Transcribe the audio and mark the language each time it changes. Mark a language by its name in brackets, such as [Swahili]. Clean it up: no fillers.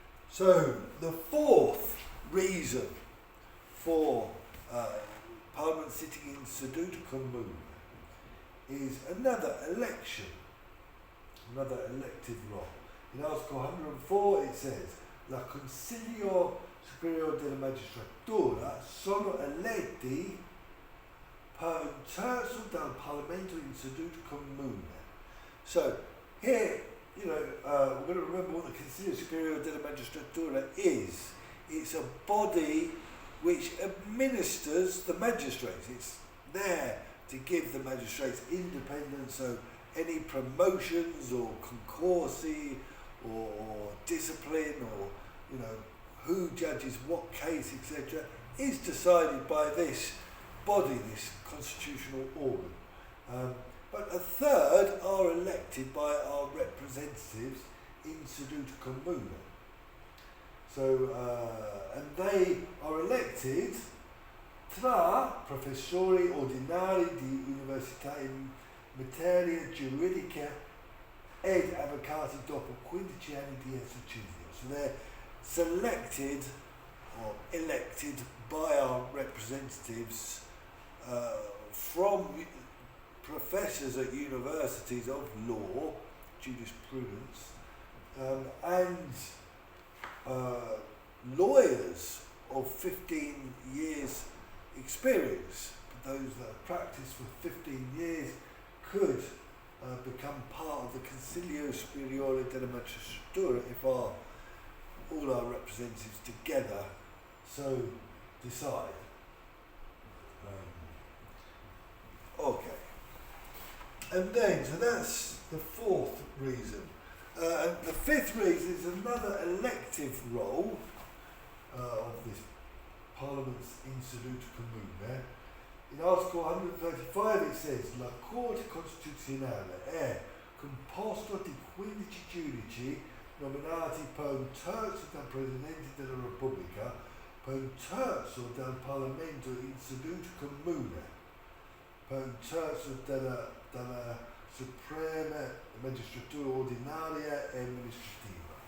[English] So the fourth reason for Parliament sitting in seduto comune is another election, another elective role. In Article 104 it says, [Italian] la Consiglio Superiore della Magistratura sono eletti per un terzo dal Parlamento in seduta comune. [English] So here, we're going to remember what the Consiglio Superiore della Magistratura is. It's a body which administers the magistrates. It's there to give the magistrates independence, so any promotions or concorsi or discipline or who judges what case, etc., is decided by this body, this constitutional organ. But a third are elected by our representatives in seduto comune. So, and they are elected [Italian] tra professori ordinari di università in materia giuridica ed avvocati dopo 15 anni di esercizio. [English] So they're selected or elected by our representatives from professors at universities of law, jurisprudence, and lawyers of 15 years experience. Those that have practiced for 15 years could become part of the Consiglio Superiore della Magistratura if all our representatives together so decide. Okay. And then, so that's the fourth reason. And the fifth reason is another elective role of this Parliament's in seduto comune. In Article 135 it says [Italian] La Corte Costituzionale è composto di 15 giudici nominati per un terzo dal Presidente della Repubblica, per un terzo dal Parlamento in seduta comune, per un terzo dalla Suprema Magistratura Ordinaria e Amministrativa.